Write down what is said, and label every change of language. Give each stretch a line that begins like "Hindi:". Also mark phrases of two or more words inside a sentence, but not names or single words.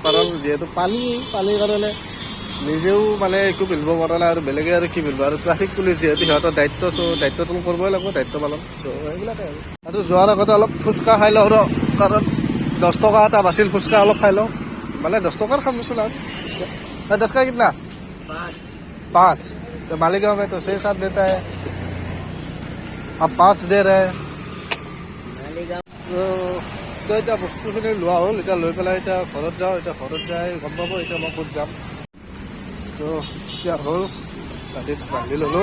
Assamese: কাৰণ যিহেতু পানীৰ কাৰণে নিজেও মানে একো পিন্ধিব পৰা নাই আৰু বেলেগে আৰু কি পিন্ধিব। আৰু ট্ৰাফিক পুলিচ যিহেতু সিহঁতৰ দায়িত্ব, চ' দায়িত্বটো কৰিবই লাগিব, দায়িত্ব পালন। ত' সেইবিলাকে আৰু যোৱাৰ আগতে অলপ ফুচকা খাই লওঁ ৰ, কাৰণ 10 টকা এটা বাছিল। ফুচকা অলপ খাই লওঁ, মানে 10 টকাৰ খাম নিচোন।
Hindi: আৰু 10 का कितना? 5। तो मालेगांव में तो 6-7 देता है, अब 5 दे रहे हैं।
Assamese: তো এতিয়া বস্তুখিনি লোৱা হ'ল। এতিয়া লৈ পেলাই এতিয়া ঘৰত যাওঁ। এতিয়া ঘৰত যাই গম পাব এতিয়া মই ক'ত যাম। তো এতিয়া হ'ল গাড়ীত বান্ধি ল'লোঁ।